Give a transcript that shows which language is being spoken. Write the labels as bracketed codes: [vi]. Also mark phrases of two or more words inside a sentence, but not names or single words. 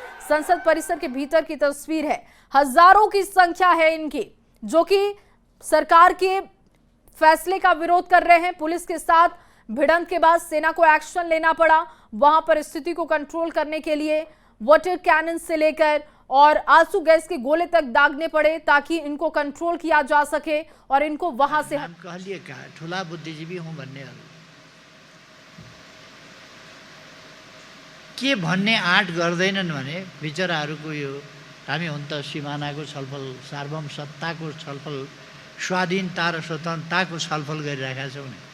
[hi] संसद परिसर के भीतर की तस्वीर है, हजारों की संख्या है इनकी, जो कि सरकार के फैसले का विरोध कर रहे हैं। पुलिस के साथ भिड़ंत के बाद सेना को एक्शन लेना पड़ा। वहां पर स्थिति को कंट्रोल करने के लिए [en] water cannon [hi] से लेकर और आंसू गैस के गोले तक दागने पड़े ताकि इनको कंट्रोल किया जा सके और इनको वहां से [ne] कहलिए का ठुला बुद्धिजीवी हूँ भन्नेहरू के भन्ने आँट गर्दैनन् भने बिचराहरूको यो हामी हुन त सिमानाको छलफल सार्वभौम सत्ताको छलफल स्वाधीनता र स्वतन्त्रताको छलफल गरिरहेका छौँ नि।